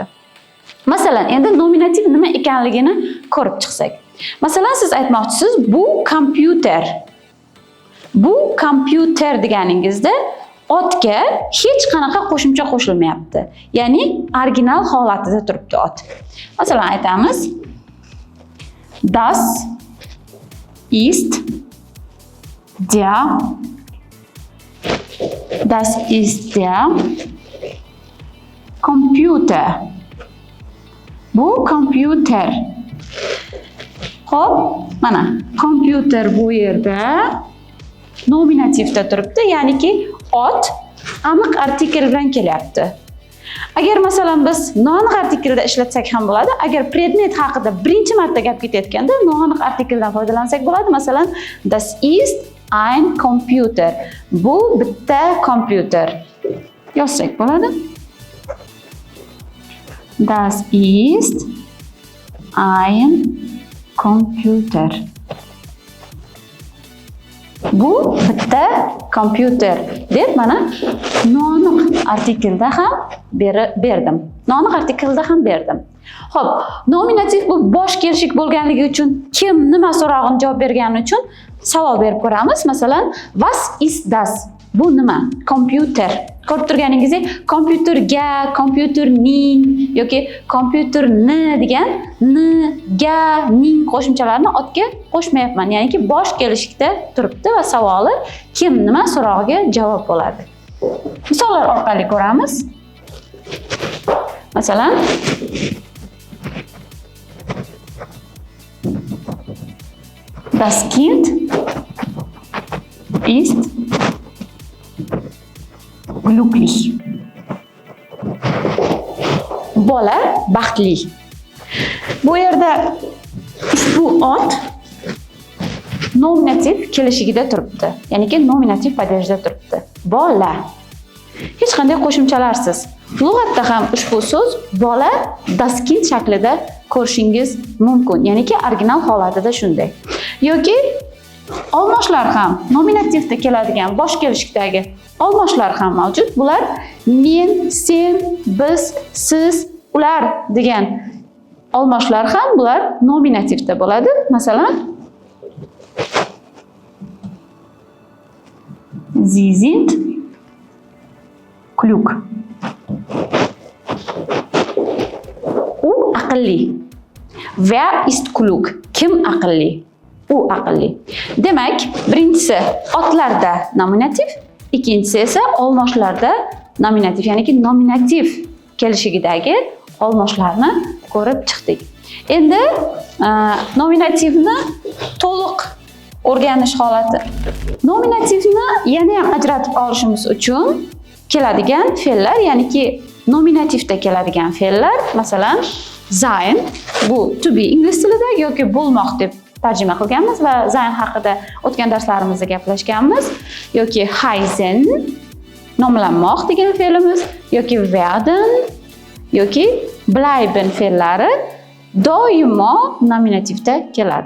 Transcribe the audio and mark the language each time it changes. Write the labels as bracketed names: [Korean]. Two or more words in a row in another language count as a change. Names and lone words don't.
[Uzbek] Masalan, endi nominativ nima ekanligini ko'rib chiqsak. Masalan, siz aytmoqchisiz, bu kompyuter. Bu kompyuter deganingizda otga hech qanaqa qo'shimcha qo'shilmayapti. Ya'ni original holatida turibdi ot. Masalan, aytamiz: [German] Das ist der Computer. [Uzbek] Bu kompyuter. Xo'p, mana kompyuter bu yerda nominativda turibdi, ya'niki ot aniq artikel bilan kelyapti. Agar masalan biz noaniq artikelda ishlatsak ham bo'ladi. Agar predmet haqida birinchi marta gap ketayotganda noaniq artikeldan foydalansak bo'ladi. Masalan, [German] das ist ein Computer. [Uzbek] Bu bitta kompyuter. Yozsak bo'ladi. [German] Das ist ein Computer. [Uzbek] Bu bitta kompyuter deb mana noaniq artikelda ham berdim. Noaniq artikelda ham berdim. Xo'p, nominativ bu bosh kelishik bo'lganligi uchun kim nima so'rog'ini javob bergani uchun savol berib ko'ramiz. Masalan, [German] was ist das? [Uzbek] Bu nima? Kompyuter. Ko'rib turganingizdek, kompyuterga, kompyuterning yoki kompyuterni degan n, ga, ning qo'shimchalarini otga qo'shmayapman. Ya'niki bosh kelishikda turibdi va savoli kim nima so'rog'iga javob bo'ladi. Misollar orqali ko'ramiz. Masalan, [German] das Kind ist glücklich. [Uzbek] Bola baxtli. Bu yerda ushbu ot nominativ kelishigida turibdi. Ya'niki nominativ padejda turibdi. Bola. Hech qanday qo'shimchalarsiz. Lug'atda ham ushbu so'z bola [German] das Kind [Uzbek] shaklida ko'rishingiz mumkin. Ya'niki original holatida shunday. Yoki olmoshlar ham nominativda keladigan bosh kelishikdagi olmoshlar ham mavjud. Bular men, sen, biz, siz, ular degan olmoshlar ham bular nominativda bo'ladi. Masalan, [German] Sie sind klug. [Uzbek] U aqlli. [German] Wer ist klug? [Uzbek] Kim aqlli? U aqlli. Demak, birinchisi otlarda nominativ, ikkinchisi esa olmoshlarda nominativ, ya'niki nominativ kelishigidagi olmoshlarni ko'rib chiqdik. Endi nominativni to'liq o'rganish holati. Nominativni yana ham ajratib olishimiz uchun keladigan fe'llar, ya'niki nominativda keladigan fe'llar, masalan, sein, bu [English] to be [Uzbek] ingliz tilida yoki bo'lmoq deb tarjima qilganmiz va sein haqida o'tgan darslarimizda gaplashganmiz, yoki heißen, nomlanmoq degan fe'limiz, yoki werden, yoki bleiben fe'llari doimo nominativda keladi.